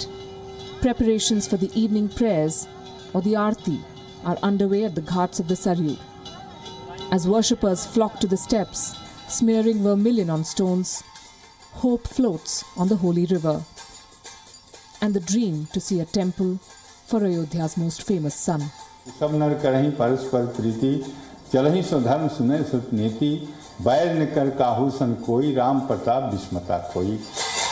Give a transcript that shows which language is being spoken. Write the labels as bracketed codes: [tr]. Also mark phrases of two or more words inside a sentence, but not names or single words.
[en] Preparations for the evening prayers or the Aarti are underway at the ghats of the Saryu. As worshippers flock to the steps, smearing vermilion on stones, hope floats on the holy river. And the dream to see a temple for Ayodhya's most famous son. [awa] सब नर करहीं परस्पर प्रीति, चलहीं स्वधर्म सुने सुत नीति, बैर न कर काहू सन कोई, राम प्रताप विस्मता कोई.